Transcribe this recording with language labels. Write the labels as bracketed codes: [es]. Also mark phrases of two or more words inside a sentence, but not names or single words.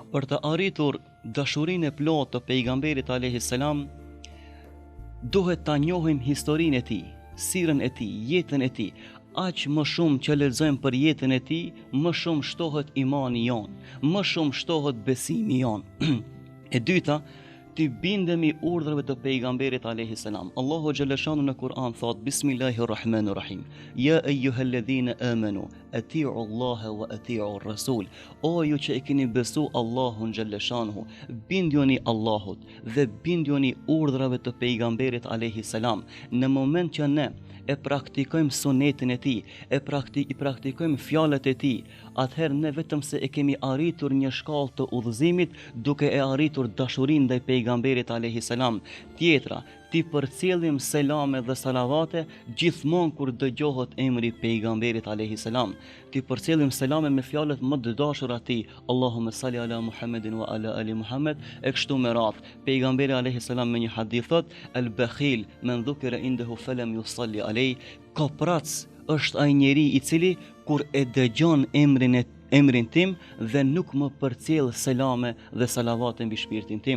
[sq] Për të arritur dashurinë e plotë të pejgamberit [ar] عليه السلام, [sq] duhet ta njohim historinë e tij, sirën e tij, jetën e tij. Aq më shumë që lexojmë për jetën e tij, më shumë shtohet imani jon, më shumë shtohet besimi jon. E dyta, të bindemi urdhrave të pejgamberit [ar] عليه السلام. [sq] Allahu xhaleshanu në Kur'an thot Bismillahirrahmanirrahim. [ar] يا أيها الذين آمنوا أطيعوا الله وأطيعوا الرسول. [sq] O ju që e keni besu Allahun xhaleshanu, bindjoni Allahut dhe bindjoni urdhrave të pejgamberit [ar] عليه السلام. [sq] Në moment që ne e praktikojmë sunetin e tij, i praktikojmë fjalët e tij, atëherë ne vetëm se e kemi arritur një shkallë të udhëzimit, duke e arritur dashurinë ndaj pejgamberit [ar] عليه السلام. [sq] Tjetra, ti përcjellim selame dhe salavate gjithmonë kur dëgjohet emri pejgamberit [ar] عليه السلام. [sq] Ti përcjellim selame me fjalët më të dashura ti, [ar] اللهم صل على محمد وعلى آل محمد, [sq] e kështu me radhë. Pejgamberi [ar] عليه السلام [sq] me një hadith thot, [ar] البخيل من ذكرت عنده فلم يصل علي, [sq] koprac është ai njeri i cili kur e dëgjon emrin tim dhe nuk më përcjell selame dhe salavate mbi shpirtin tim.